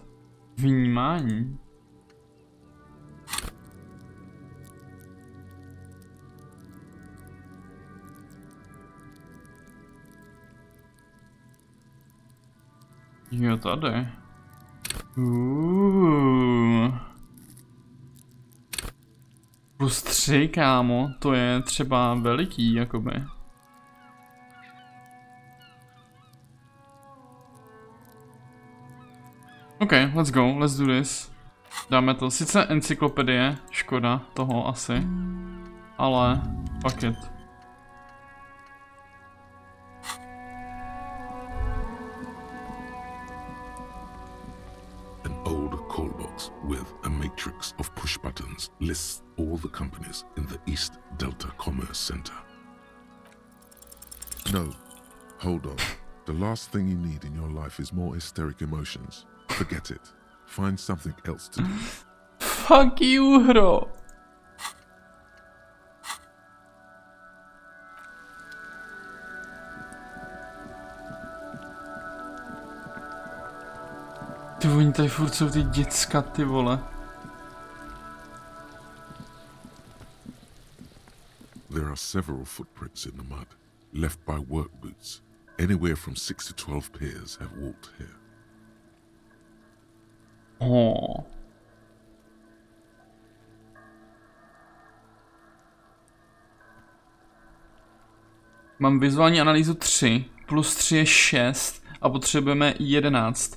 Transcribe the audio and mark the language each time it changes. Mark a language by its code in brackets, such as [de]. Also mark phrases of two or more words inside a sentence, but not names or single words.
[cs] Vnímání. Jo, tady. +3, kámo, to je třeba veliký, jakoby. [en] OK, let's go, let's do this. [cs] Dáme to, sice encyklopedie, škoda toho asi, ale [en] fuck it. An old call box with a matrix of push buttons lists all the companies in the East Delta Commerce Center. No, hold on. The last thing you need in your life is more hysteric emotions. Forget it. Find something else to do. Fuck you, hro. [cs] Ty oni tady furt jsou ty děcka, ty vole. [en] There are several footprints in the mud, left by work boots. Anywhere from 6 to 12 pairs have walked here. Oh. [cs] Mám vizuální analýzu 3, +3 je 6 a potřebujeme 11.